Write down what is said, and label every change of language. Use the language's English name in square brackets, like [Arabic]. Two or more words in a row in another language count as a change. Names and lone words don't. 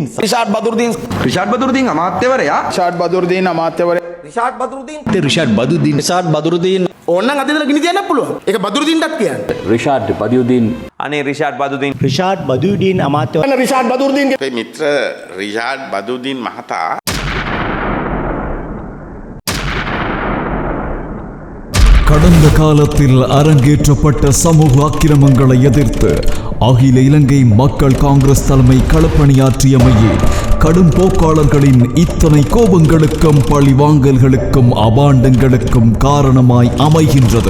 [Sinhala] රිෂාඩ් බදුරුදීන් අමාත්‍යවරයා රිෂාඩ් බදුද්දීන් අමාත්‍යවරයා රිෂාඩ් බදුද්දීන් ඕනනම් අද ඉඳලා ගිනි තියන්න පුළුවන්. ඒක බදුද්දීන්ටත් කියන්න. රිෂාඩ් බදුද්දීන් අනේ රිෂාඩ් බදුදීන් රිෂාඩ් බදුද්දීන් අමාත්‍යවරයා රිෂාඩ් බදුද්දීන් අපේ මිත්‍ර රිෂාඩ් බදුද්දීන් මහතා [Tamil] கடந்த காலத்தில் அரங்கேற்றப்பட்ட சமூக அக்கிரமங்களை எதிர்த்து அகில இலங்கை மக்கள் காங்கிரஸ் தலைமை களப்பணியாற்றியமையே கடும் போக்காளர்களின் இத்தனை கோபங்களுக்கும் பழிவாங்கல்களுக்கும் அபாண்டங்களுக்கும் காரணமாய் அமைகின்றது.